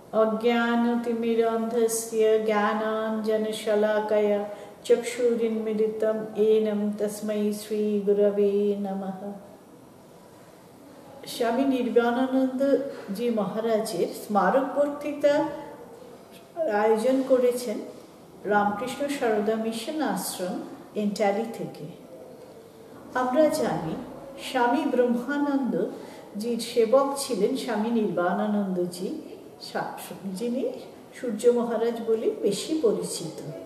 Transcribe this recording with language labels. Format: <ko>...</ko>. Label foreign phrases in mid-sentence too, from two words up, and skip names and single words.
<sa>अज्ञानतिमिरान्धस्य ज्ञानाञ्जनशलाकया चक्षुरुन्मीलितं येन तस्मै श्रीगुरवे नमः।</sa> <bn>स्वामी নির্বাণানন্দ জি মহারাজের স্মারক বক্তৃতা আয়োজন করেছেন রামকৃষ্ণ সারদা মিশন আশ্রম এন্টালি থেকে। আমরা জানি স্বামী ব্রহ্মানন্দ জির সেবক ছিলেন স্বামী নির্বাণানন্দজি, যিনি সূর্য মহারাজ বলে বেশি পরিচিত।</bn>